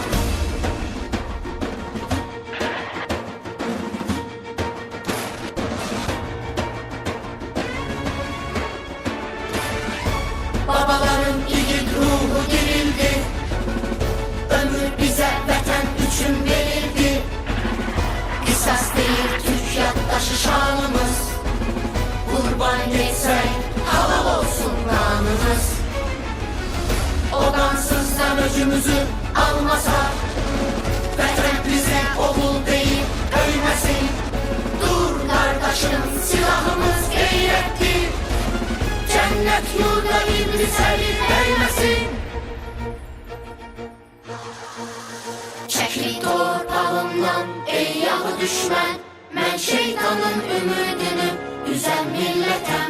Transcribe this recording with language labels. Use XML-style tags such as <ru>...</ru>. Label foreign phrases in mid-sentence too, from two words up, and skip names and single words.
<tr>Babaların yiğit ruhu dirildi.</tr> <az>Ömür bize vətən üçün verildi. Qisas değil Türk yaddaşı şanımız. Qurban etsək halal olsun qanımız. O qansızdan özümüzü almasak, vətən bizə oğul deyib ölməsin. Dur qardaşım silahımız qeyrətdir.</az> <tr>Cennet yurda iblis eli değmesin. Çekil torpağımdan ey yağı düşman, ben şeytanın ümidini üzen milletem.</tr>